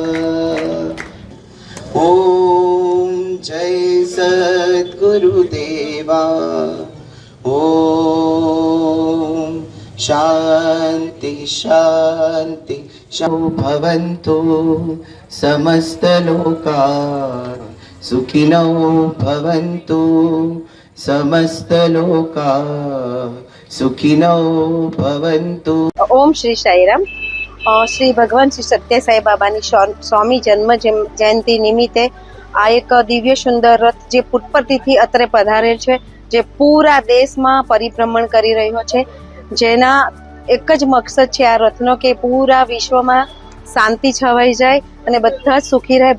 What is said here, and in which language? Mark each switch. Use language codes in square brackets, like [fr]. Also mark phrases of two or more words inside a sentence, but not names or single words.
[sa] ओम जय सद्गुरुदेवा ओम शांति शांति भवन्तु समस्त लोका सुखिनो भवन्तु समस्त लोका सुखिनो भवन्तु। [gu] ઓમ શ્રી સાઈરામ। શ્રી ભગવાન શ્રી સત્ય સાઈ બાબાની 100મી જન્મ જયંતિ નિમિત્તે આ એક દિવ્ય સુંદર રથ જે પુટ્ટપટ્ટીથી અત્રે પધારેલ છે, જે પૂરા દેશમાં પરિભ્રમણ કરી રહ્યો છે, જેના એક જ મકસદ છે આ રથનો કે પૂરા વિશ્વમાં શાંતિ છવાઈ જાય અને બધા જ સુખી રહે।